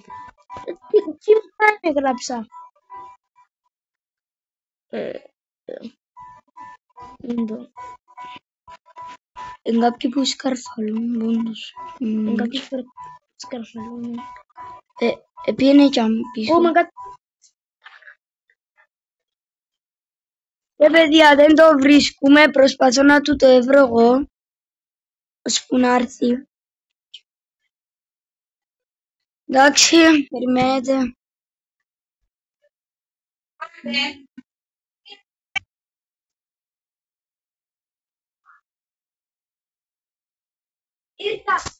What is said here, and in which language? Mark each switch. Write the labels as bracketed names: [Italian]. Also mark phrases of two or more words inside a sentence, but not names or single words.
[Greek] Jim Klein έγραψα. Εν κάποιοι που σκαρφαλούν πόντους. Εν κάποιοι που σκαρφαλούν. Πήγαινε κι αν πίσω. [English] Oh my god. [Greek] Παιδιά, δεν το βρίσκουμε, προσπαθώ να του το έβρω εγώ. Ώσπου να έρθει. Εντάξει, περιμένετε. Ήρθα.